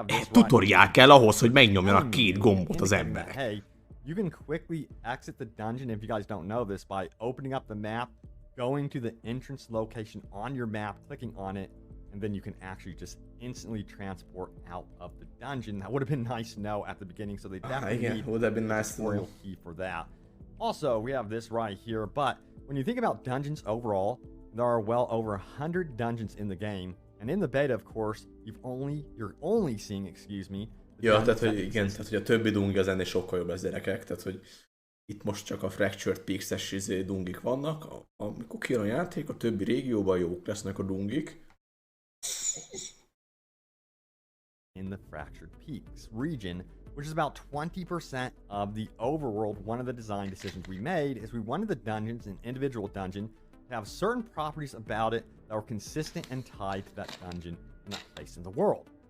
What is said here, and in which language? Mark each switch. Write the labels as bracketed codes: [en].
[hu] Tutoriál kell ahhoz, hogy megnyomjanak két gombot az emberek. [en] You can quickly exit the dungeon if you guys don't know this by opening up the map, going to the entrance location on your map, clicking on it, and then you can actually just instantly transport out of the dungeon. That would have been nice to know at the beginning, so they definitely need a tutorial key for that. Also, we have this right here, but when you think about dungeons overall, there are well over 100 dungeons in the game, and in the beta, of course, you're only seeing, [hu] Ja, tehát hogy a többi dungi az ennél sokkal jobb, ez gyerekek, tehát hogy itt most csak a Fractured Peaks-es dungik vannak, amikor kijön a játék, a többi régióban jók lesznek a dungik. [en] In the Fractured Peaks region, which is about 20% of the overworld. One of the design decisions we made is we wanted the dungeons, an individual dungeon, to have certain properties about it that were consistent and tied to that dungeon and that place in the world.